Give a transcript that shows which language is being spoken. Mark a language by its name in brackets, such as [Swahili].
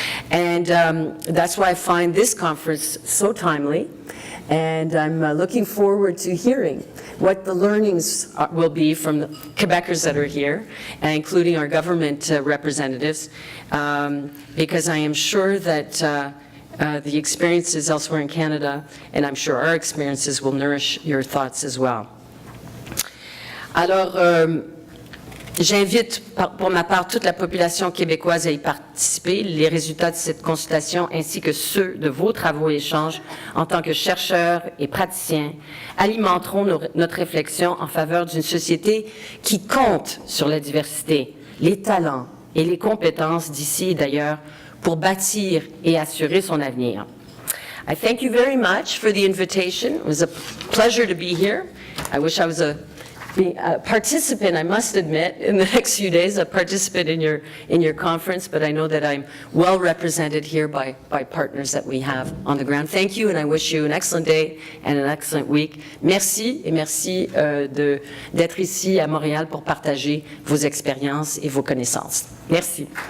[English] And that's why I find this conference so timely, and I'm looking forward to hearing what the learnings will be from the Quebecers that are here, including our government representatives, because I am sure that the experiences elsewhere in Canada, and I'm sure our experiences, will nourish your thoughts as well. [French] Alors, j'invite pour ma part toute la population québécoise à y participer. Les résultats de cette consultation ainsi que ceux de vos travaux et échanges en tant que chercheurs et praticiens alimenteront notre réflexion en faveur d'une société qui compte sur la diversité, les talents et les compétences d'ici et d'ailleurs pour bâtir et assurer son avenir. [English] I thank you very much for the invitation. It was a pleasure to be here. I wish I was a participant, I must admit, in the next few days, a participant in your conference, but I know that I'm well represented here by partners that we have on the ground. Thank you, and I wish you an excellent day and an excellent week. [French] Merci, et merci d'être ici à Montréal pour partager vos expériences et vos connaissances. Merci.